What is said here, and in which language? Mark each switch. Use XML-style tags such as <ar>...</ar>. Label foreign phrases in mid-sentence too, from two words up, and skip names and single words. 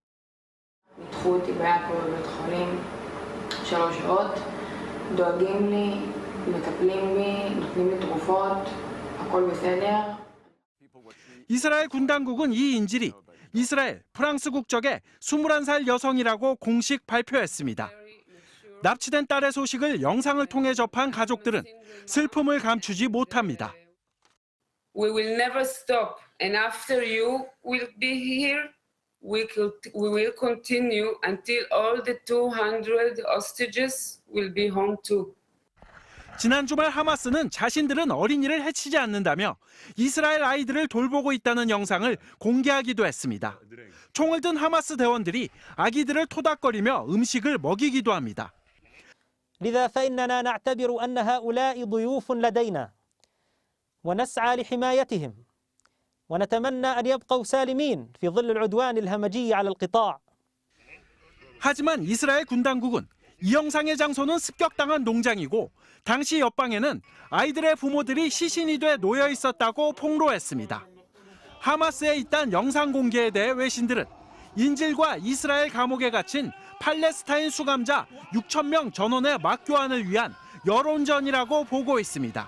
<ko>이스라엘 군 당국은 이 인질이 이스라엘 프랑스 국적의 21살 여성이라고 공식 발표했습니다. 납치된 딸의 소식을 영상을 통해 접한 가족들은 슬픔을 감추지 못합니다.</ko> <en>We will never stop, and after you will be here, we will continue until all the 200 hostages will be home too.</en> <ko>지난 주말 하마스는 자신들은 어린이를 해치지 않는다며 이스라엘 아이들을 돌보고 있다는 영상을 공개하기도 했습니다. 총을 든 하마스 대원들이 아기들을 토닥거리며 음식을 먹이기도 합니다.</ko> <ar>لذا فإننا نعتبر أن هؤلاء ضيوف لدينا ونسعى لحمايتهم ونتمنى أن يبقوا سالمين في ظل العدوان الهمجي على القطاع.</ar> <ko>하지만 이스라엘 군 당국은 이 영상의 장소는 습격당한 농장이고 당시 옆방에는 아이들의 부모들이 시신이 돼 놓여 있었다고 폭로했습니다. 하마스에 있던 영상 공개에 대해 외신들은 인질과 이스라엘 감옥에 갇힌 팔레스타인 수감자 6,000명 전원의 맞교환을 위한 여론전이라고 보고 있습니다.</ko>